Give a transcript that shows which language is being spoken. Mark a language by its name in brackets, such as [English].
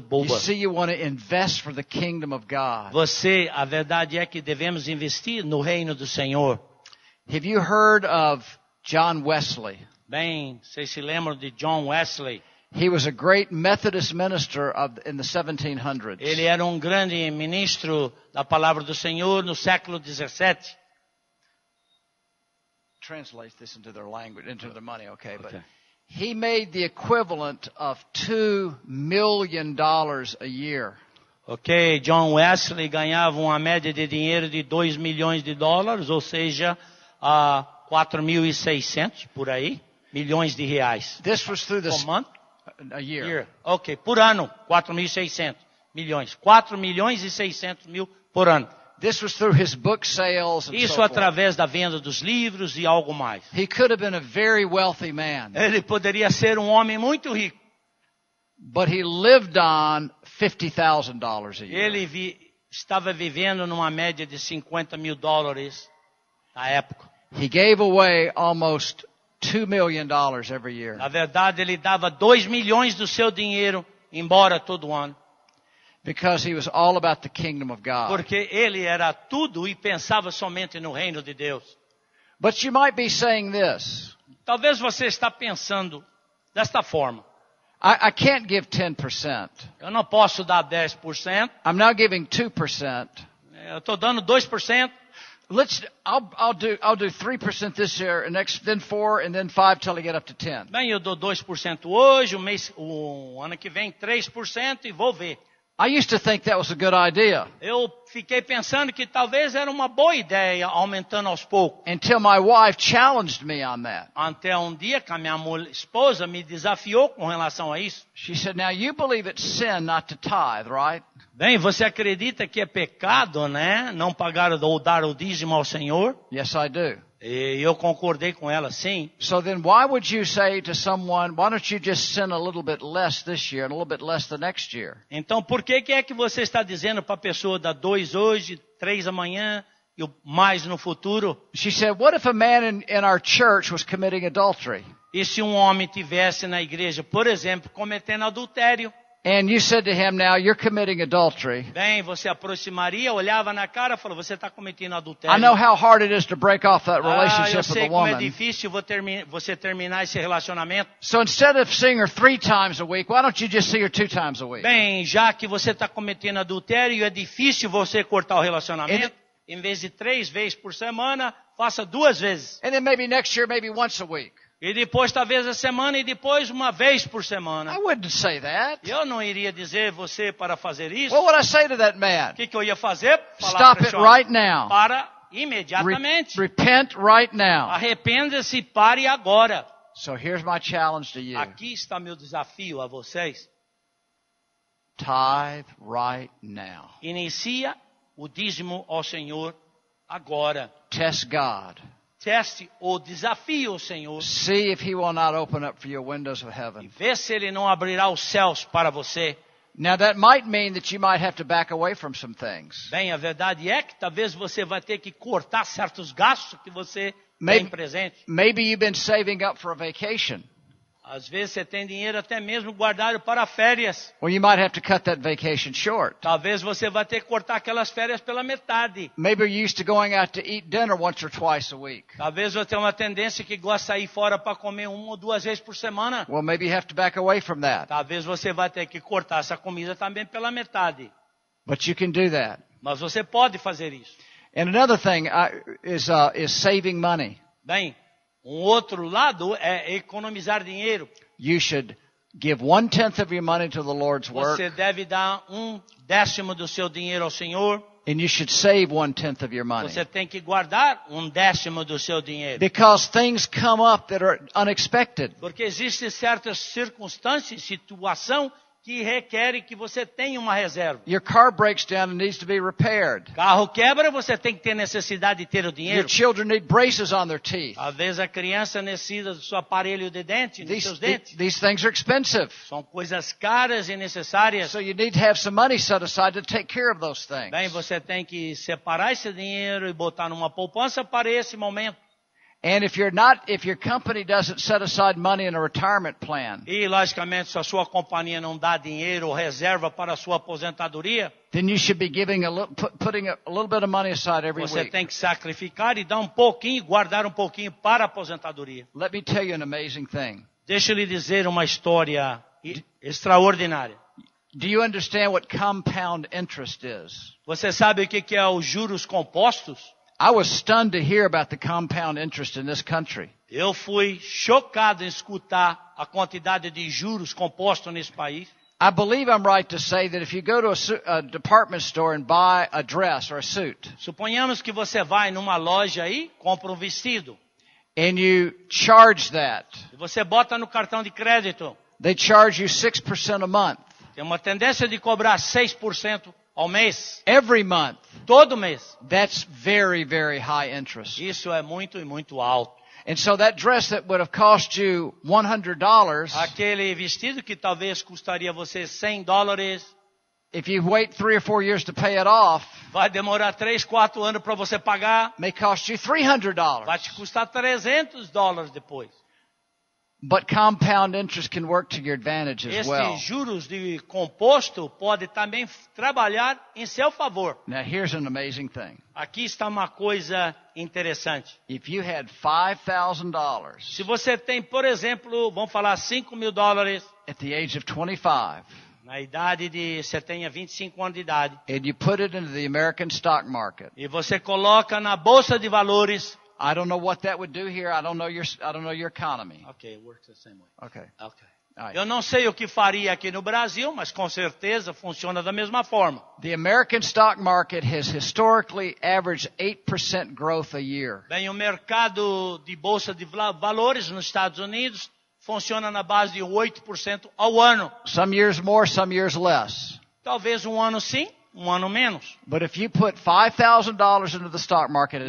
[English] You bobas. see, you want to invest for the kingdom of God. [Portuguese] A verdade é que devemos investir no reino do Senhor. [English] Have you heard of John Wesley? [Portuguese] Bem, vocês se lembram de John Wesley? [English] He was a great Methodist minister in the 1700s. [Portuguese] Ele era um grande ministro da palavra do Senhor no século 17. [English] Translate this into their language, into their money, okay? But Okay. he made the equivalent of $2 million a year. [Portuguese] Ok, John Wesley ganhava uma média de dinheiro de 2 milhões de dólares, ou seja, 4.600 por aí, milhões de reais. [English] This was through [Portuguese] Por [English] month? a year. Year. [Portuguese] Ok, por ano, 4.600 milhões. 4 milhões e 600 mil por ano. [English] This was through his book sales and [Portuguese] Isso [English] so forth. [Portuguese] através da venda dos livros e algo mais. [English] He could have been a very wealthy man, [Portuguese] Ele poderia ser um homem muito rico. [English] but he lived on $50,000 a year. [Portuguese] Ele estava vivendo numa média de 50 mil dólares na época. [English] He gave away almost $2 million every year. [Portuguese] Na verdade, ele dava 2 milhões do seu dinheiro embora todo ano. [English] Because he was all about the kingdom of God. [Portuguese] Porque ele era tudo e pensava somente no reino de Deus. [English] But you might be saying this. [Portuguese] Talvez você está pensando desta forma. [English] I can't give 10%. [Portuguese] Eu não posso dar 10%. [English] I'm now giving 2%. [Portuguese] Eu estou dando 2%. [English] I'll do 3% this year, and then 4, and then 5 till I get up to 10. [Portuguese] Bem, eu dou 2% hoje, o ano que vem 3% e vou ver. [English] I used to think that was a good idea [Portuguese] Eu fiquei pensando que talvez era uma boa ideia, aumentando aos poucos. [English] until my wife challenged me on that. [Portuguese] Até um dia que a minha esposa me desafiou com relação a isso. [English] She said, "Now you believe it's sin not to tithe, right?" [Portuguese] Bem, você acredita que é pecado, né? Não pagar ou dar o dízimo ao Senhor? [English] Yes, I do. [Portuguese] E eu concordei com ela, sim. [English] So then why would you say to someone, why don't you just sin a little bit less this year and a little bit less the next year? [Portuguese] Então, por que é que você está dizendo para a pessoa dar 2 hoje, 3 amanhã e mais no futuro? [English] She said, what if a man in our church was committing adultery? [Portuguese] E se um homem tivesse na igreja, por exemplo, cometendo adultério? [English] And you said to him, now you're committing adultery. [Portuguese] Bem, você aproximaria, olhava na cara e falou, você está cometendo adultério. [English] I know how hard it is to break off that [Portuguese] Eu [English] relationship with [Portuguese] sei [English] a [Portuguese] como é [English] woman. [Portuguese] difícil você terminar esse relacionamento. [English] So instead of seeing her 3 times a week, why don't you just see her 2 times a week? [Portuguese] Bem, já que você está cometendo adultério, é difícil você cortar o relacionamento. Em vez de 3 vezes por semana, faça 2 vezes. [English] And then maybe next year, maybe once a week. [Portuguese] E depois, talvez, a semana e depois uma vez por semana. [English] I wouldn't say that. [Portuguese] Eu não iria dizer você para fazer isso. [English] What would I say to that man? [Portuguese] O que eu ia fazer? Falar [English] Stop [Portuguese] para [English] it [Portuguese] esse homem, [English] right now. [Portuguese] para imediatamente. [English] Repent right now. [Portuguese] Arrependa-se, pare agora. [English] So here's my challenge to you. [Portuguese] Aqui está meu desafio a vocês. [English] Tithe right now. [Portuguese] Inicia o dízimo ao Senhor agora. [English] Test God. [Portuguese] Teste o desafio ao Senhor. [English] See if he will not open up for you windows of [Portuguese] E [English] heaven. [Portuguese] vê se Ele não abrirá os céus para você. [English] Now that might mean that you might have to back away from some things. [Portuguese] Bem, a verdade é que talvez você vai ter que cortar certos gastos que você [English] Maybe- [Portuguese] tem presente. [English] Maybe you've been saving up for a vacation. [Portuguese] Às vezes você tem dinheiro até mesmo guardado para férias. [English] Well, you might have to cut that vacation short. [Portuguese] Talvez você vai ter que cortar aquelas férias pela metade. [English] Maybe you're used to going out to eat dinner once or twice a week. [Portuguese] Talvez você tenha uma tendência que gosta de ir fora para comer 1 ou 2 vezes por semana. [English] Well, maybe you have to back away from that. [Portuguese] Talvez você vai ter que cortar essa comida também pela metade. [English] But you can do that. [Portuguese] Mas você pode fazer isso. [English] And another thing is saving money. [Portuguese] Bem, um outro lado é economizar dinheiro. [English] You should give 1/10 of your money to the Lord's work, [Portuguese] Você deve dar 1/10 do seu dinheiro ao Senhor. [English] and you should save 1/10 of your money. [Portuguese] Você tem que guardar 1/10 do seu dinheiro. [English] Because things come up that are unexpected. [Portuguese] Porque existem certas circunstâncias, situação que requerem que você tenha uma reserva. [English] Your car breaks down and needs to be repaired. [Portuguese] Carro quebra, você tem que ter necessidade de ter o [English] Your [Portuguese] dinheiro. [English] children need braces on their teeth. [Portuguese] Às vezes a criança necessita do seu aparelho de dente, dos seus dentes. [English] These things are expensive. [Portuguese] São coisas caras e necessárias. [English] So you need to have some money set aside to take care of those things. [Portuguese] Bem, você tem que separar esse dinheiro e botar numa poupança para esse momento. [English] And if your company doesn't set aside money in a retirement plan, [Portuguese] E, logicamente, se a sua companhia não dá dinheiro ou reserva para a sua aposentadoria, [English] then you should be putting a little bit of money aside every [Portuguese] você [English] week. [Portuguese] tem que sacrificar e dar um pouquinho, guardar um pouquinho para a aposentadoria. [English] Let me tell you an amazing thing. [Portuguese] Deixa eu lhe dizer uma história extraordinária. [English] Do you understand what compound interest is? [Portuguese] Você sabe o que é os juros compostos? [English] I was stunned to hear about the compound interest in this country. [Portuguese] Eu fui chocado em escutar a quantidade de juros compostos nesse país. [English] I believe I'm right to say that if you go to a department store and buy a dress or a suit, [Portuguese] Suponhamos que você vai numa loja aí, compra um vestido, [English] and you charge that, [Portuguese] e você bota no cartão de crédito. [English] they charge you 6% a month. [Portuguese] Tem uma tendência de cobrar 6% ao mês, [English] Every month. [Portuguese] todo mês. [English] That's very, very high interest. [Portuguese] Isso é muito e muito alto. [English] And so that dress that would have cost you $100, [Portuguese] Aquele vestido que talvez custaria você $100, [English] if you wait 3 or 4 years to pay it off, [Portuguese] vai demorar 3, 4 anos para você pagar, [English] may cost you $300. [Portuguese] vai te custar $300 depois. [English] But compound interest can work to your advantage as well. [Portuguese] Esses juros de composto podem também trabalhar em seu favor. [English] Now here's an amazing thing. [Portuguese] Aqui está uma coisa interessante. [English] If you had $5,000 [Portuguese] Se você tem, por exemplo, vamos falar $5.000, [English] at the age of 25, [Portuguese] na idade de, você tenha 25 anos de idade, [English] and you put it into the American stock market, [Portuguese] e você coloca na bolsa de valores, [English] I don't know what that would do here. I don't know your economy. okay, it works the same way. Okay. Okay. All right. [Portuguese] Eu não sei o que faria aqui no Brasil, mas com certeza funciona da mesma forma. [English] The American stock market has historically averaged 8% growth a year. [Portuguese] Bem, o mercado de bolsa de valores nos Estados Unidos funciona na base de 8% ao ano. [English] Some years more, some years less. [Portuguese] Talvez um ano sim, um ano menos. [English] But if you put $5,000 into the stock market at